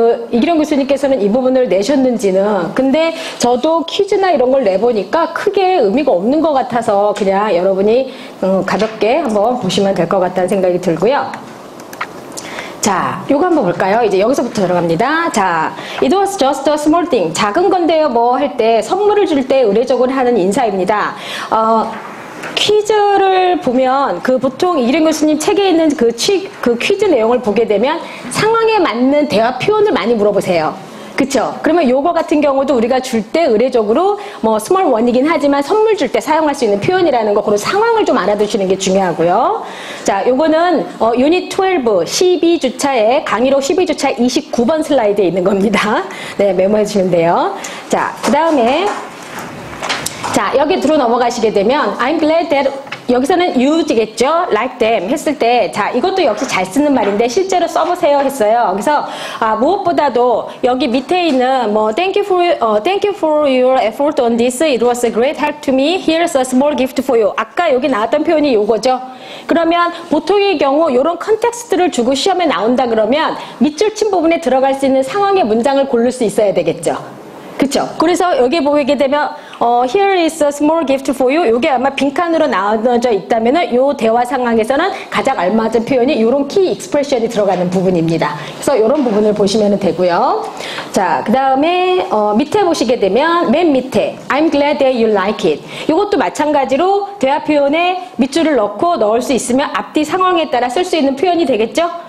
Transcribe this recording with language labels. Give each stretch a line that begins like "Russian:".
Korean: 이기룡 교수님께서는 이 부분을 내셨는지는. 근데 저도 퀴즈나 이런 걸 내보니까 크게 의미가 없는 것 같아서 그냥 여러분이 가볍게 한번 보시면 될 것 같다는 생각이 들고요. 자, 요거 한번 볼까요? 이제 여기서부터 들어갑니다.
English: 자, it was just a small thing.
Korean: 작은 건데요, 뭐 할 때, 선물을 줄 때 의례적으로 하는 인사입니다. 퀴즈를 보면 보통 이기룡 교수님 책에 있는 그 퀴즈 내용을 보게 되면 상황에 맞는 대화 표현을 많이 물어보세요. 그쵸? 그러면 요거 같은 경우도 우리가 줄 때 의례적으로 뭐 스몰 원이긴 하지만 선물 줄 때 사용할 수 있는 표현이라는 거, 그런 상황을 좀 알아두시는 게 중요하고요. 자, 요거는 유닛 12 12주차에 강의록 12주차 29번 슬라이드에 있는 겁니다. 네, 메모해 주시면 돼요. 자, 그 다음에 자, 여기 들어 넘어가시게 되면
English: I'm glad that
Korean: 여기서는 use겠죠.
English: like them
Korean: 했을 때, 자, 이것도 역시 잘 쓰는 말인데 실제로 써보세요 했어요. 그래서 무엇보다도 여기 밑에 있는 뭐
English: thank you for your effort on this. It was a great help to me. Here's a small gift for you.
Korean: 아까 여기 나왔던 표현이 요거죠. 그러면 보통의 경우 이런 컨텍스트를 주고 시험에 나온다 그러면 밑줄 친 부분에 들어갈 수 있는 상황의 문장을 고를 수 있어야 되겠죠. 그쵸? 그래서 여기 보게 되면
English: here is a small gift for you.
Korean: 이게 아마 빈칸으로 나눠져 있다면은 요 대화 상황에서는 가장 알맞은 표현이 요런 키 익스프레션이 들어가는 부분입니다. 그래서 요런 부분을 보시면 되고요. 자, 그 다음에 밑에 보시게 되면 맨 밑에
English: I'm glad that you like it.
Korean: 이것도 마찬가지로 대화 표현에 밑줄을 넣을 수 있으면 앞뒤 상황에 따라 쓸 수 있는 표현이 되겠죠?